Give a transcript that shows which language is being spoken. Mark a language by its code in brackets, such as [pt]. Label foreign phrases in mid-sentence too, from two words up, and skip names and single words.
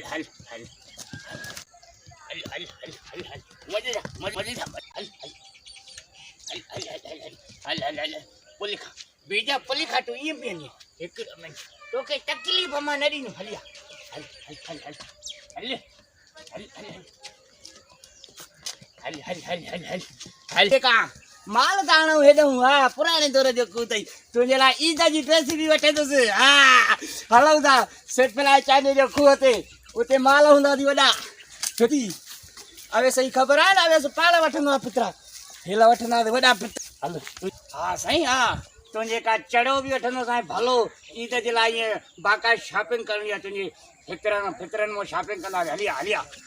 [sd] हल हल हल हल हल हल हल मजे जा मजे जा हल हल हल हल हल हल हल हल पुलिखा बेटा पुलिखा तो ये पियनी एक मिनट तो के तकलीफ मां न ॾींदुमि हलिया हल हल हल हल हल हल हल हल हल हल हल हल हल का माल दाणो हेॾऊं हा पुराणे दौर जो कूत तुंहिंजे लाइ ईद जी ड्रेस बि वठंदुसि हा हलूं था सेठलाए चांडे जो खूह ते उते माल हूंदा थी वॾा छोती अवे सही ख़बर आहे न अवे पाण वठंदो आहे पितरा हेला वठंदा वॾा पितरा हल हा साईं हा तुंहिंजे का चढ़ो बि वठंदो साईं भलो ईद जे लाइ ईअं बाक़ाइदा शॉपिंग करणी आहे तुंहिंजी फितरनि मां शॉपिंग कंदा हलिया हलिया